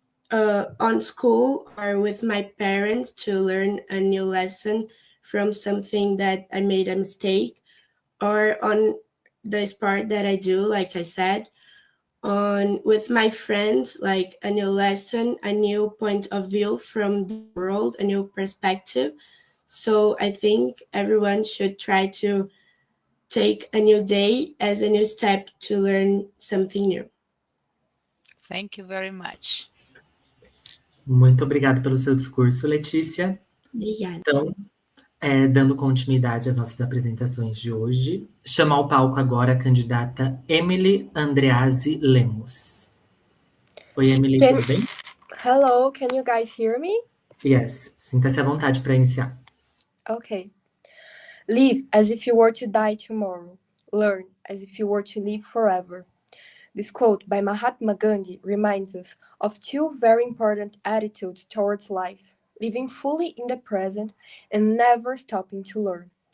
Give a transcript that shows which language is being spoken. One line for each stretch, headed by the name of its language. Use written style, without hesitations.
English: on school or with my parents to learn a new lesson from something that I made a mistake, or on the sport that I do, like I said, on with my friends, like a new lesson, a new point of view from the world, a new perspective. So I think everyone should try to take a new day as a new step to learn something new. Thank you very much.
Portuguese: Muito obrigado pelo seu discurso, Letícia. Obrigada. Então, dando continuidade às nossas apresentações de hoje, chamar ao palco agora a candidata Emily Andreazzi Lemos. Oi, Emily, tudo bem?
English: Hello, can you guys hear me? Yes,
Portuguese: sinta-se à vontade para iniciar.
English: Okay. Live as if you were to die tomorrow. Learn as if you were to live forever. This quote by Mahatma Gandhi reminds us of two very important attitudes towards life: living fully in the present and never stopping to learn.